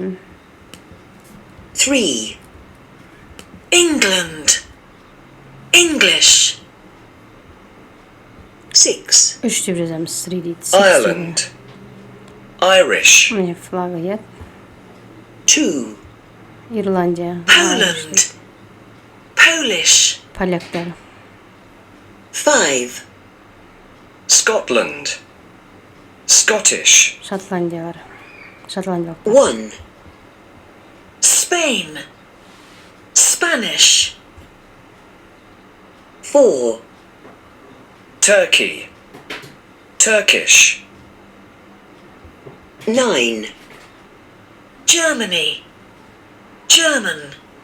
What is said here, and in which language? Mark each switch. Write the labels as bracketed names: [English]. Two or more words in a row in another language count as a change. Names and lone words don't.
[English] 3 England, English. 6 [Kazakh] 3 деп жазамыз, 3 дейді. [English] Ireland. Irish. [Kazakh] Міне флагы, [English] 2 [Kazakh] Ирландия. [English] Poland, Polish. [Kazakh] Поляктар. [English] 5 Scotland. Scottish. [Kazakh] Шотландиялар. Шотландиялық. [English] 1 Spain, Spanish. 4 Turkey. Turkish. 9 Germany, German.